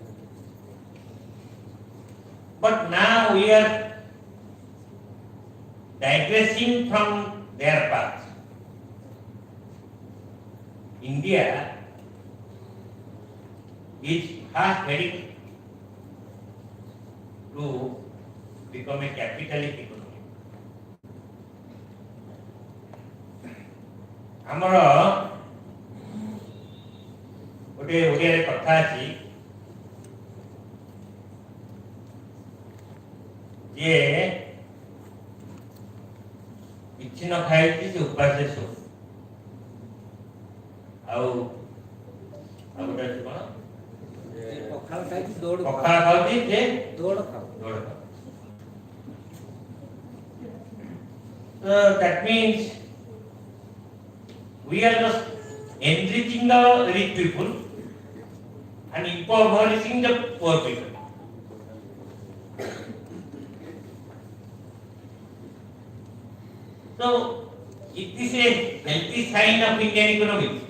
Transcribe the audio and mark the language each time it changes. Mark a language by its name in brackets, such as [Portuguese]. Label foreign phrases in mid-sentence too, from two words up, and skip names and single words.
[English] But now we are digressing from their path. India is fast heading to become a capitalist economy. [Odia] ଆମର ଗୋଟେ ଓଡ଼ିଆରେ କଥା ଅଛି ଯେ କିଛି ନ ଖାଇଛି ସେ ଉପାସରେ ଶୋ ଆଉ ଗୋଟେ ଅଛି କଣ ପଖାଳ ଖାଇଛି ଦୌଡ଼ ପଖାଳ ଖାଉଛି ଯେ ଦୌଡ଼ ଖାଉ ଦୌଡ଼ ଖାଉ. [English] So that means we are just enriching the rich people and impoverishing the poor people. So, it is a healthy sign of Indian economy.